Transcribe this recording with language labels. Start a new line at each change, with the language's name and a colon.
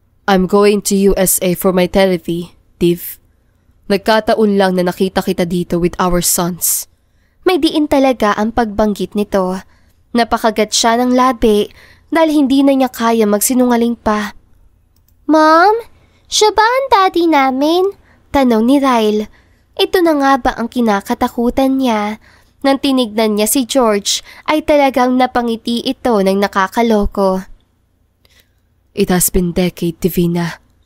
English: I'm going to USA for my therapy, Div.
Filipino: Nagkataon lang na nakita kita dito
English: with our sons.
Filipino: May diin talaga ang pagbanggit nito. Napakagat siya ng labi dahil hindi na niya kaya magsinungaling pa. Mom, siya ba ang daddy namin? Tanong ni Ryle. Ito na nga ba ang kinakatakutan niya? Nang tinignan niya si George ay talagang napangiti ito ng nakakaloko.
English: It has been decade, Divina.